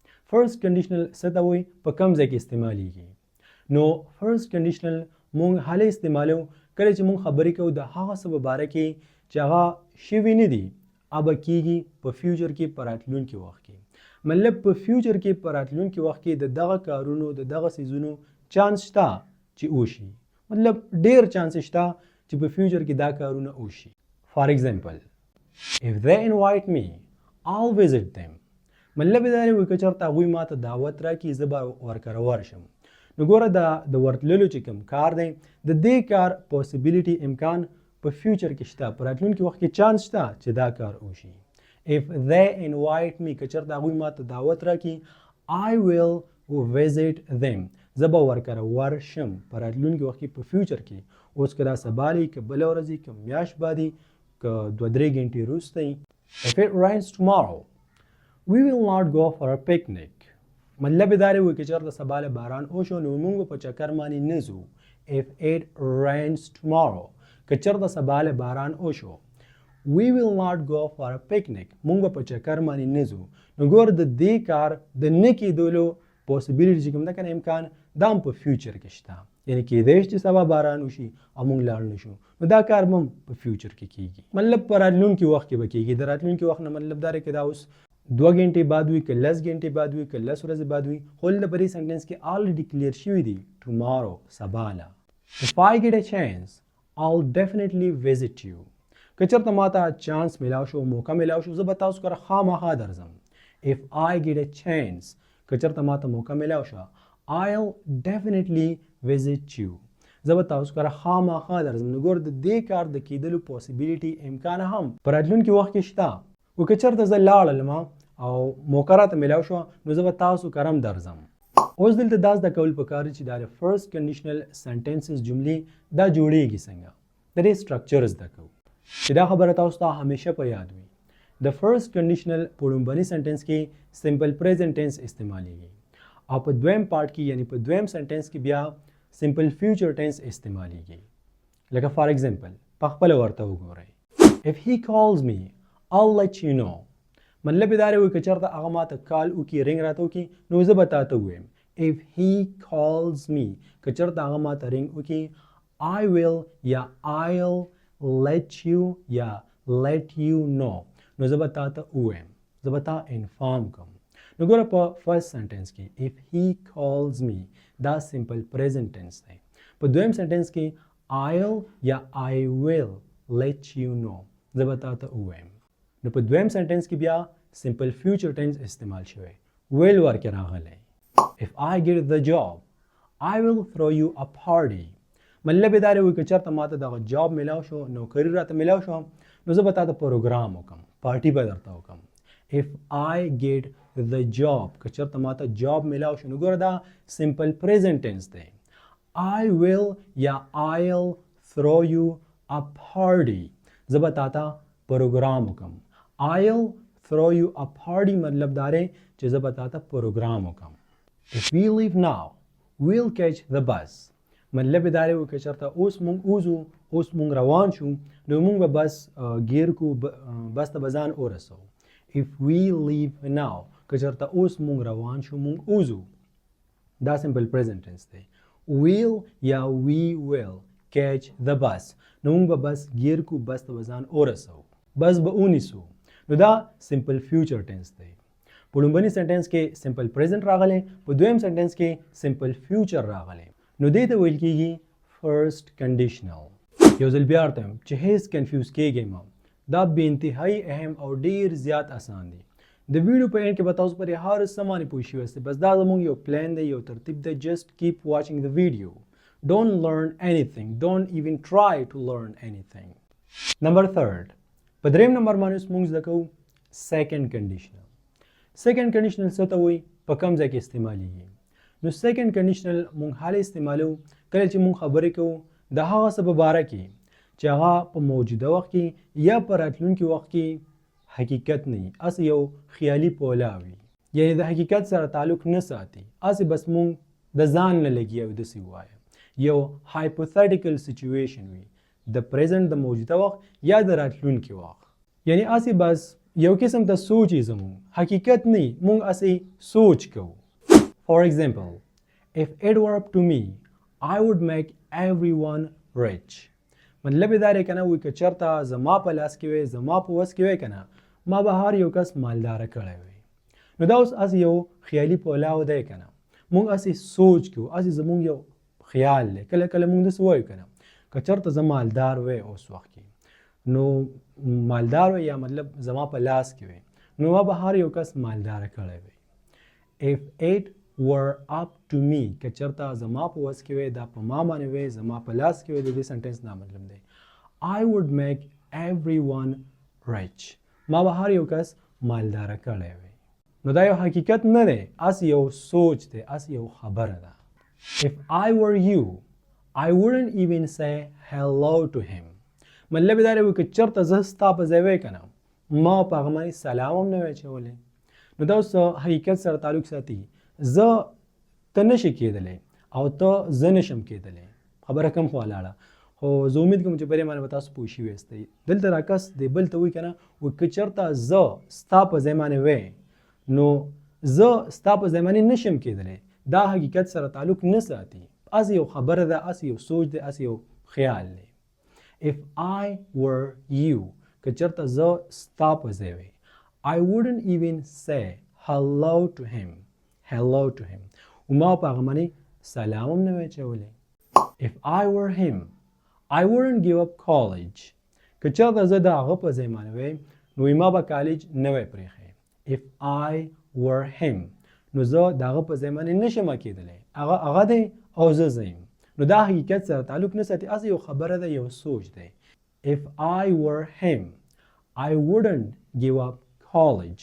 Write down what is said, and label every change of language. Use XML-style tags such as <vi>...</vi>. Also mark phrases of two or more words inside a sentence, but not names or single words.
<ps>څه ته وایي په کوم ځای کې استعمالیږي نو</ps> <en>first conditional</en> <ps>موږ هله استعمالو کله چې موږ خبرې کوو د هغه څه په باره کې چې هغه شوي نه دي ابه کېږي په فیوچر کې په راتلونکي وخت کې مطلب په فیوچر کې په راتلونکي وخت کې د دغه کارونو د دغه څیزونو چانس شته چې وشي مطلب ډېر چانس شته چې په فیوچر کې دا کارونه وشي</ps> <en>for example if they invite me I'll visit them</en> <ps>مطلب دا دی که چېرته هغوی ما ته دعوت راکړي زه به ورکره ورشم نو ګوره د ورتللو چې کوم کار دی د دې کار پوسیبلیټي امکان په فیوچر کې شته په راتلونکي وخت کې چانس شته چې دا کار وشي</ps> <en>if they invite me</en> <ps>که چېرته هغوی ما ته دعوت راکړي</ps> <en>I will visit them</en> <ps>زه به ورکره ورشم په راتلونکي وخت کې په فیوچر کې اوس که دا سبا دی که بله ورځ وي که میاشت بعدي که 2-3 غنټې وروسته</ps> <en>if it rains tomorrow we will not go for a picnic</en> <ps>مطلب دا دی که چېرته سبا له باران وشو نو موږ په چکر باندې نه ځو</ps> <en>if it rains tomorrow</en> <ps>که چېرته سبا له باران وشو</ps> <en>we will not go for a picnic</en> <ps>موږ په چکر باندې نه ځو نو ګور د دې کار د نه کېدلو پوسیبلیټي چې کوم ده که نه امکان دا هم په فیوچر کې شته یعنی کېدای شي چې سبا باران وشي او موږ لاړ نه شو نو دا کار به هم په فیوچر کې کېږي مطلب په راتلونکي وخت کې به کېږي د راتلونکي وخت نه مطلب دا دی که دا اوس 2 غنټې بعد وي که 10 غنټې بعد وي که 10 ورځې بعد وي خو دلته په دې سنټنس کې</ps> <en>already clear</en> <ps>شوي دي ټمارو سبا له</ps> <en>if I get a chance I'll definitely visit you</en> <ps>که چېرته ما ته چانس میلاو شو موقع میلاو شو زه به تاسو کره خامخا درځم</ps> <en>if I get a chance</en> <ps>که چېرته ما ته موقع میلاو شو</ps> <en>I'll definitely visit you</en> <ps>زه به تاسو کره خامخا درځم نو ګور د دې کار د کېدلو پوسیبلیټي امکان هم په راتلونکي وخت کې شته و که چېرته زه لاړلم او موقع راته میلاو شوه نو زه به تاسو کره هم درځم اوس دلته دا زده کول پکار چې دا د</ps> <en>first conditional sentences</en> <ps>جملې دا جوړیږي څنګه د دې سټرکچر زده کوو چې دا خبره تاسو ته همیشه په یاد وي د فرست کنډیشنل په لومبني سنټنس کې</ps> <en>simple present tense</en> <ps>استعمالیږي او په دویم پارت کې یعنی په دویم سنټنس کې بیا</ps> <en>simple future tense</en> <ps>استعمالیږي لکه فار ایگزامپل په خپل ورته وګورئ</ps> <en>if he calls me I'll let you know</en> <ps>مطلب دا دی که چېرته هغه ما ته کال وکړي رنګ راته وکړي نو زه به تا ته ووایم</ps> <en>if he calls me</en> <ps>که چېرته هغه ما ته رنګ وکړي</ps> <en>I will</en> <ps>یا</ps> <en>I'll let you</en> <ps>یا</ps> <en>let you know</en> <ps>نو زه به تا ته ووایم زه به تا انفارم کوم نو ګوره په فرست سنټنس کې</ps> <en>if he calls me</en> <ps>دا</ps> <en>simple present tense</en> <ps>دی په دویم سنټنس کې I'll یا</ps> <en>I will let you know</en> <ps>زه به تا ته ووایم نو په دویم سنټنس کې بیا</ps> <en>simple future tense</en> <ps>استعمال شوی ویل ورکې راغلی</ps> <en>if I get the job I will throw you a party</en> <ps>مطلب دا دی که چېرته ما ته دغه جاب میلاو شو نوکري راته میلاو شو نو زه به تا ته پروګرام وکړم پارټي به درته وکړم</ps> <en>if I get the job</en> <ps>که چېرته ما ته جاب میلاو شو نو ګوره دا</ps> <en>simple present tense</en> <ps>دی</ps> <en>I will</en> <ps>یا</ps> <en>I'll throw you a party</en> <ps>زه به تا ته پروګرام وکړم</ps> <en>I'll throw you a party</en> <ps>مطلب دا دی چې زه به تا ته پروګرام وکړم</ps> <en>if we leave now we'll catch the bus</en> <ps>مطلب دا دی که چېرته اوس مونږ وځو اوس مونږ روان شو نو مونږ به بس ګیر کو بس ته به ځان ورسو</ps> <en>if we leave now</en> <ps>که چېرته اوس مونږ روان شو مونږ وځو دا</ps> <en>simple present tense</en> <ps>دی we'll یا</ps> <en>we will catch the bus</en> <ps>نو مونږ به بس ګیر کو بس ته به ځان ورسو بس به ونیسو نو نو دا</ps> <en>simple future tense</en> <ps>دی. په لومبني سنټنس کې</ps> <en>simple present</en> <ps>راغلی، په دویم سنټنس کې</ps> <en>simple future</en> <ps>راغلی. نو دې ته ویل کېږي</ps> <en>first conditional.</en> <ps>یو ځل بیا ورته وایم چې هیڅ کنفیوز کېږئ مه، دا بې انتهایي اهم او ډېر زیات اسان دی. د ویډیو په اینډ کې به تاسو پرې هر څه باندې پوه شوي یاستئ. بس دا زموږ یو پلان دی، یو ترتیب دی.</ps> <en>just keep watching the video. Don't learn anything. Don't even try to learn anything. Number 3.</en> <ps>په دریم نمبر باندې موږ زده کوو</ps> <en>second conditional. second conditional</en> <ps>څه ته وایي، په کوم ځای کې استعمالیږي؟ نو</ps> <en>second conditional</en> <ps>موږ حاله استعمالو کله چې موږ خبرې کوو د هغه څه په باره کې چې هغه په موجوده وخت کې یا په راتلونکي وخت کې حقیقت نه وي، هسې یو خیالي پوله وي، یعنې د حقیقت سره تعلق نه ساتي، هسې بس موږ د ځان نه لګي او داسې ووایو. یو</ps> <en>hypothetical situation</en> <ps>وي، د پریزنټ د موجوده وخت یا د راتلونکي وخت، یعنی هسې بس یو قسم ته سوچ یې زموږ حقیقت نه وي، موږ هسې سوچ کوو.</ps> <en>For example, if it were up to me, I would make everyone rich.</en> <ps>مطلب دا دی که نه وایي که چېرته زما په لاس کې وی، زما په وس کې وی که نه، ما به هر یو کس مالداره کړی وی. نو دا اوس هسې یو خیالي پولاو دی که نه، موږ هسې سوچ کوو، هسې زموږ یو خیال دی. کله کله موږ داسې وایو که نه که چېرته زه مالدار وی اوس وخت کې، نو مالدار وی یا مطلب زما په لاس کې وی، نو ما به هر یو کس مالداره کړی وی.</ps> <en>If it were up to me،</en> <ps>که چېرته زما په وس کې وی، دا په ما باندې وی، زما په لاس کې وی، د دې سنټنس دا مطلب دی</ps> <en>I would make everyone rich.</en> <ps>ما به هر یو کس مالداره کړی وی. نو دا یو حقیقت نه دی، هسې یو سوچ دی، هسې یو خبره ده.</ps> <en>If I were you, I wouldn't even say hello to him.</en> <ps>مطلب دا دی که چېرته زه ستا په ځای وی که نه، ما په هغه باندې سلام هم نه وی اچولی. نو دا اوس حقیقت سره تعلق ساتي. زه ته نشي کېدلی او ته زه نشم کېدلی. خبره کم خوا لاړه، خو زه امید کوم چې پرې باندې به تاسو پوه شوي یاستئ. دلته راکس دی بل ته وایي که نه، وایي که چېرته زه ستا په ځای باندې وی، نو زه ستا په ځای باندې نشم کېدلی. دا حقیقت سره تعلق نه ساتي، هسې یو خبره ده، هسې یو سوچ دی، هسې یو خیال دی.</ps> <en>If I were you،</en> <ps>که چېرته زه ستا په ځای وی،</ps> <en>I wouldn't even say hello to him. Hello to him.</en> <ps>وما په هغه باندې سلام هم نه وی اچولی.</ps> <en>If I were him, I wouldn't give up college.</en> <ps>که چېرته زه د هغه په ځای باندې وی، نو ما به کالج نه وی پرېښی.</ps> <en>If I were him،</en> <ps>نو زه د هغه په ځای باندې نشم کېدلی، هغه دی او زه یم. نو دا حقیقت سره تعلق نه ساتي، هسې یو خبره ده، یو سوچ دی.</ps> <en>If I were him, I wouldn't give up college.</en>